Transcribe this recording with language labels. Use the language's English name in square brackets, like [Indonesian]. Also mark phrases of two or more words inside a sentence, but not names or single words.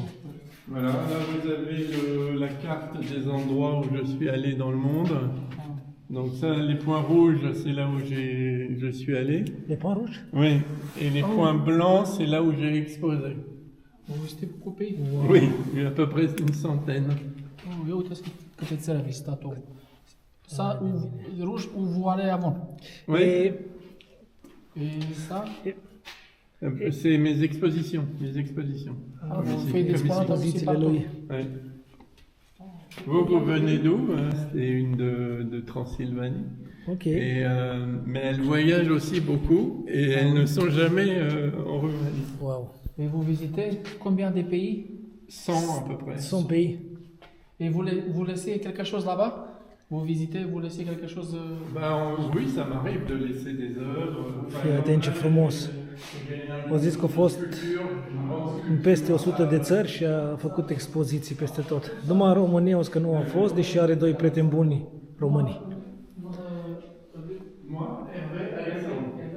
[French] Voilà, là vous avez la carte des endroits où je suis allé dans le monde. Donc ça, les points rouges, c'est là où je suis allé. Les points rouges? Oui. Et les points blancs, c'est là où j'ai exposé. Vous visitez beaucoup de pays? Oui, il y a à peu près une centaine. [Romanian] Oh, eu uitați câte țări a vizitat-o. [French] Ça, rouge, où vous allez avant. Oui, Et Et ça, c'est mes expositions. vous faites des Commission. expositions aussi [Romanian] expozițiile [French] partout. [Romanian] lui. [French] Ouais. Vous venez d'où? C'est une de Transylvanie. Ok. Et, mais elles voyagent aussi beaucoup et elles ne sont jamais en Roumanie. Wow. Et vous visitez combien de pays? 100 à peu près. 100 pays. Et vous laissez quelque chose là-bas? Vous visitez, vous laissez quelque chose... Oui, ça m'arrive de laisser des œuvres. [Romanian] Fii atent ce frumos. Au zis că a fost în peste 100 de țări și a făcut expoziții peste tot. Numai în România o să că nu a fost, deși are doi prieteni buni români. [French] Moi, Hervé Alexandre.